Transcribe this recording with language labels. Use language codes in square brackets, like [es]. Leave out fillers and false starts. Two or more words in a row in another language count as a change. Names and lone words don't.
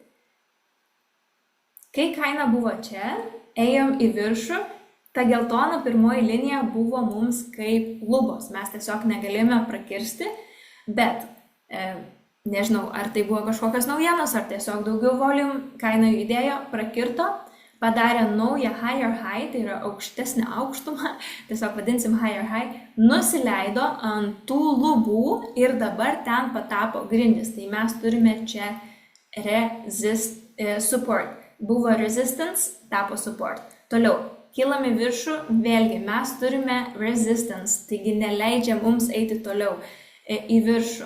[lt] Kai kaina buvo čia, ėjom į viršų, ta geltona pirmoji linija buvo mums kaip lubos. Mes tiesiog negalėjome prakirsti, bet nežinau, ar tai buvo kažkokios naujienos, ar tiesiog daugiau volume, kaina judėjo, prakirto, padarė naują [en] higher high, [lt] tai yra aukštesnę aukštumą, tiesiog vadinsim [en] higher high, [lt] nusileido ant tų lubų ir dabar ten patapo grindis. Tai mes turime čia support. Buvo resistance, tapo support. Toliau, kylam į viršų, vėlgi mes turime resistance, taigi neleidžia mums eiti toliau į viršų.